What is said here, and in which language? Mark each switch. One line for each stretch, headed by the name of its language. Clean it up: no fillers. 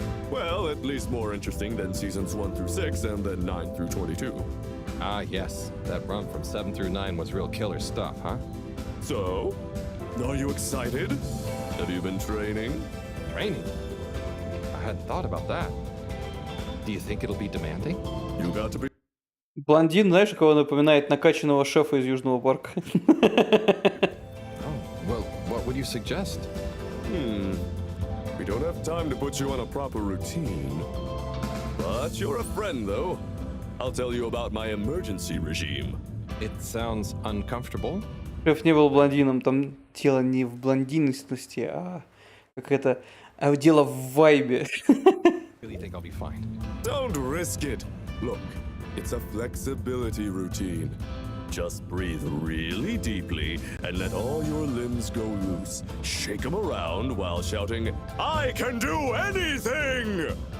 English: Well, at least more interesting than seasons 1 through 6 and then 9 through 22. Ah, yes. That run from 7 through 9 was real killer stuff, huh? So, are you excited? Have you been training? Training? I hadn't thought about that. Do you think it'll be demanding? You got to be...
Russian: Блондин, знаешь, кого напоминает накачанного шефа из Южного парка?
English: Well, what would you suggest? We don't have time to put you on a proper routine. But you're a friend, though. I'll tell you about my emergency regime. It sounds uncomfortable.
Russian: Шеф не был блондином, там дело не в блондинности, а как дело в вайбе.
English: Really think I'll be fine. Don't risk it. Look, it's a flexibility routine. Just breathe really deeply and let all your limbs go loose. Shake them around while shouting, I can do anything!